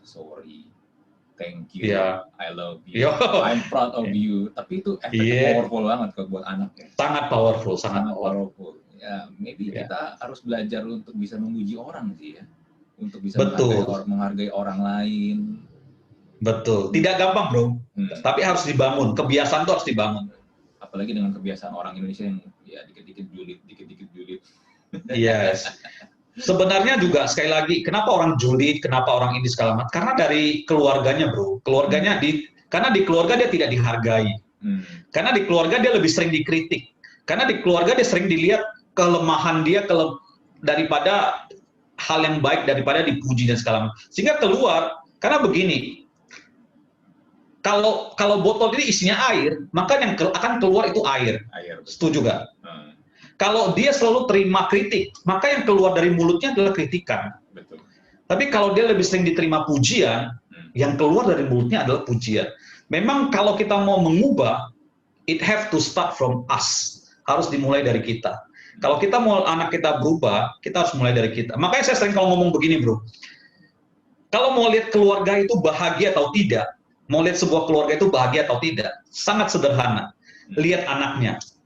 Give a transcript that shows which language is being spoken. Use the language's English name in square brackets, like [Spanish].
[English] Sorry, thank you, I love you, I'm proud of you. [Indonesian] Tapi itu efeknya powerful banget buat anak ya. Sangat powerful, sangat powerful. Ya, maybe kita harus belajar untuk bisa memuji orang sih ya. Untuk bisa menghargai orang lain. Betul, tidak gampang bro, tapi harus dibangun, kebiasaan itu harus dibangun. Apalagi dengan kebiasaan orang Indonesia yang ya dikit-dikit julid. [English] Yes. [Indonesian] Sebenarnya juga sekali lagi, kenapa orang julid, kenapa orang ini segala macam? Karena dari keluarganya bro, karena di keluarga dia tidak dihargai, karena di keluarga dia lebih sering dikritik, karena di keluarga dia sering dilihat kelemahan dia daripada hal yang baik, daripada dipuji dan segala macam. Sehingga keluar, karena begini. Kalau botol ini isinya air, maka yang akan keluar itu air. Setuju nggak? Kalau dia selalu terima kritik, maka yang keluar dari mulutnya adalah kritikan. Betul. Tapi kalau dia lebih sering diterima pujian, yang keluar dari mulutnya adalah pujian. Memang kalau kita mau mengubah, [English] it have to start from us. [Indonesian] Harus dimulai dari kita. Kalau kita mau anak kita berubah, kita harus mulai dari kita. Makanya saya sering kalau ngomong begini bro, kalau mau lihat keluarga itu bahagia atau tidak, mau lihat sebuah keluarga itu bahagia atau tidak, sangat sederhana. Lihat anaknya.